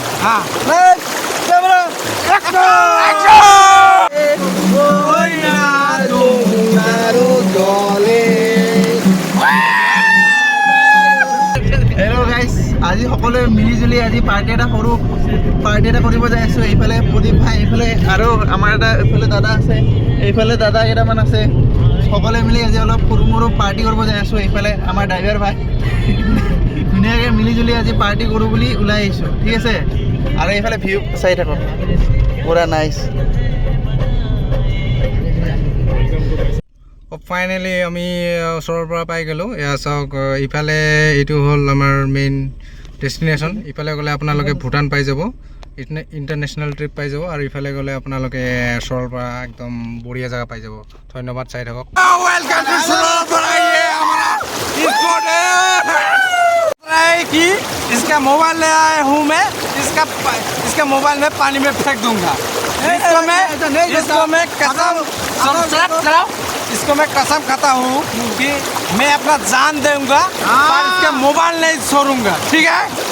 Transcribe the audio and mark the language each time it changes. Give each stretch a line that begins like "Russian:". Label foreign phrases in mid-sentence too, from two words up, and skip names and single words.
Hindi: हाँ
English: camera hello guys
Assamese: আজি সকলে মিলি জুলি আজি পাৰ্টি এটা সৰু পাৰ্টি এটা কৰিব যাই আছো এইফালে প্ৰদীপ ভাই এইফালে আৰু আমাৰ এটা এইফালে দাদা আছে এইফালে দাদা কেইটামান আছে সকলে মিলি আজি অলপ সৰু মৰু পাৰ্টি কৰিব যাই আছো এইফালে আমাৰ ড্ৰাইভাৰ ভাই ধুনীয়াকৈ মিলি জুলি আজি পাৰ্টি কৰোঁ বুলি ওলাই আহিছোঁ ঠিক আছে আৰু এইফালে ভিউ চাই থাকক পুৰা নাইস ফাইনেলি আমি ওচৰৰ পৰা পাই গ'লোঁ এয়া চাওক ইফালে এইটো হ'ল আমাৰ
English: main destination
Assamese: ইফালে গ'লে আপোনালোকে ভূটান পাই যাব
English: international trip
Assamese: পাই যাব আৰু ইফালে গ'লে আপোনালোকে ওচৰৰ পৰা একদম বঢ়িয়া জেগা পাই যাব ধন্যবাদ চাই থাকক
Hindi: कि इसका मोबाइल ले आया हूँ मैं इसका मोबाइल में पानी में फेंक दूंगा इसको मैं कसम खाता हूँ कि मैं अपना जान दूंगा और इसका मोबाइल नहीं छोड़ूंगा ठीक है